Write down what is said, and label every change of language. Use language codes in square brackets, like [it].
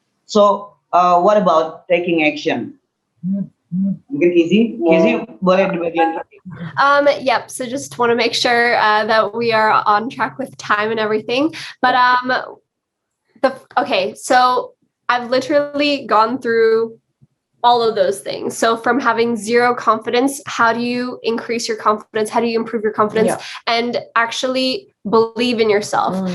[en] So what about taking action? [id] Mungkin Kizzy boleh di bagian ini. [en] Yep. So just want to make sure that we are on track with time and everything. But okay, so I've literally gone through all of those things. So from having zero confidence, how do you increase your confidence? How do you improve your confidence and actually believe in yourself?